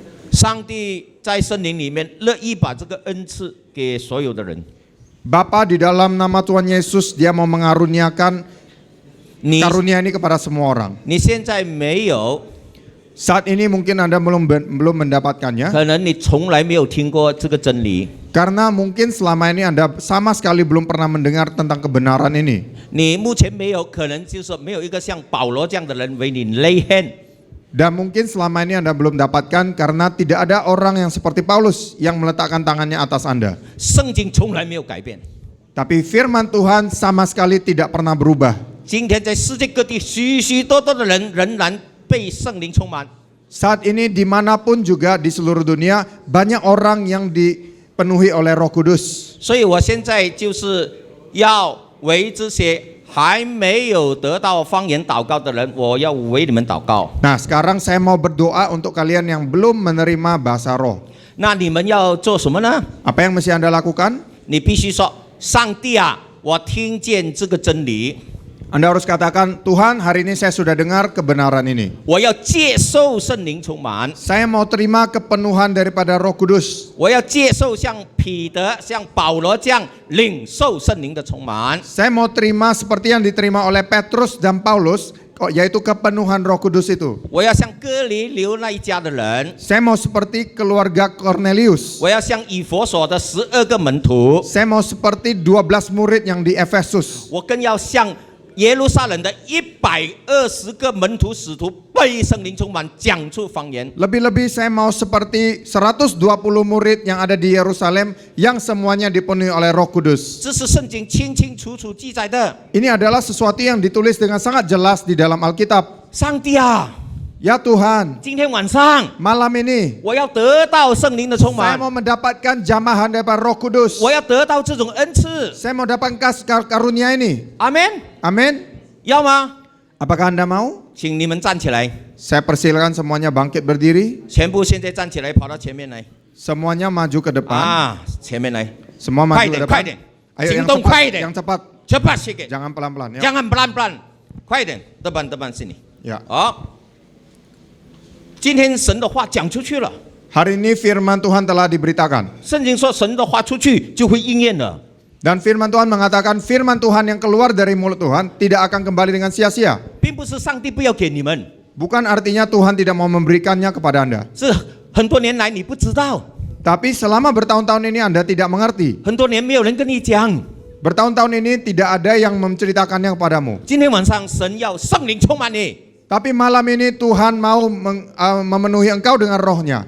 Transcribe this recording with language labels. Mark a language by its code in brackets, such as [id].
[zh] 上帝在圣灵里面乐意把这个恩赐给所有的人。 [id] Bapa di dalam nama Tuhan Yesus dia mau mengaruniakan [zh] 你 [id] karunia ini kepada semua orang. [zh] 你现在没有， [id] Saat ini mungkin Anda belum mendapatkannya [zh] 可能你从来没有听过这个真理。 [id] karena mungkin selama ini Anda sama sekali belum pernah mendengar tentang kebenaran ini. [zh] 你目前没有，可能就是没有一个像保罗这样的人为你 [en] lay hand。 [id] Dan mungkin selama ini Anda belum dapatkan karena tidak ada orang yang seperti Paulus yang meletakkan tangannya atas Anda. [zh] 圣经从来没有改变。 [id] Tapi firman Tuhan sama sekali tidak pernah berubah. [zh] 今天在世界各地，许许多多的人仍然被圣灵充满。 [id] Saat ini dimanapun juga di seluruh dunia banyak orang yang dipenuhi oleh Roh Kudus. [zh] 所以我现在就是要为这些还没有得到方言祷告的人，我要为你们祷告。 [id] Nah, sekarang saya mau berdoa untuk kalian yang belum menerima bahasa roh. [zh] 那你们要做什么呢？ [id] Apa yang mesti Anda lakukan? [zh] 你必须说：上帝啊，我听见这个真理， [id] Anda harus katakan, Tuhan hari ini saya sudah dengar kebenaran ini. [zh] 我要接受圣灵充满， [id] Saya mau terima kepenuhan daripada Roh Kudus. [zh] 我要接受像彼得、像保罗这样领受圣灵的充满。 [id] Saya mau terima seperti yang diterima oleh Petrus dan Paulus, yaitu kepenuhan Roh Kudus itu. [zh] 我要像哥尼流那一家的人， [id] Saya mau seperti keluarga Cornelius. [zh] 我要像以弗所的12个门徒， [id] Saya mau seperti 12 murid yang di Efesus. [zh] 我更要像耶路撒冷的120个门徒使徒被圣灵充满，讲出方言。 [id] Lebih-lebih saya mau seperti 120 murid yang ada di Yerusalem yang semuanya dipenuhi oleh Roh Kudus. [zh] 这是圣经清清楚楚记载的。 [id] Ini adalah sesuatu yang ditulis dengan sangat jelas di dalam Alkitab. [zh] 上帝啊， [id] Ya Tuhan, [zh] 今天晚上 [id] malam ini [zh] 我要得到圣灵的充 [id] saya mau mendapatkan jamahan daripada Roh Kudus. [zh] 我要得到这种恩赐。 [id] Saya mau dapat karunia ini. [zh] 阿门。 [id] Amin. [zh] 要吗？ [id] Apakah Anda mau? [zh] 请你们站起来， [id] Saya persilakan semuanya bangkit berdiri. [zh] 全部现在站起来，跑到前面来。 [id] Semuanya maju ke depan. [zh] 啊，前面来， [id] Semua maju [zh] 快 [id] ke [zh] 点， [id] depan. [zh] 快点， [id] Ayo [zh] 行 [id] yang [zh] 动 [id] cepat, [zh] 快一点 [id] yang，cepat. cepat sedikit， Jangan pelan-pelan ya. jangan pelan-pelan， [zh] 快一点， [id] depan sini。 Ya. [zh] 好，今天神的话讲出去了， [id] Hari ini firman Tuhan telah diberitakan. [zh] 圣经说神的话出去就会应验了。 [id] Dan firman Tuhan mengatakan firman Tuhan yang keluar dari mulut Tuhan tidak akan kembali dengan sia-sia. [zh] 并不是上帝不要给你们， [id] Bukan artinya Tuhan tidak mau memberikannya kepada Anda. [zh] 是很多年来你不知道， [id] Tapi selama bertahun-tahun ini Anda tidak mengerti. [zh] 很多年没有人跟你讲。 [id] Bertahun-tahun ini tidak ada yang menceritakannya kepadamu. [zh] 今天晚上神要圣灵充满你， [id] Tapi malam ini Tuhan mau memenuhi engkau dengan rohnya.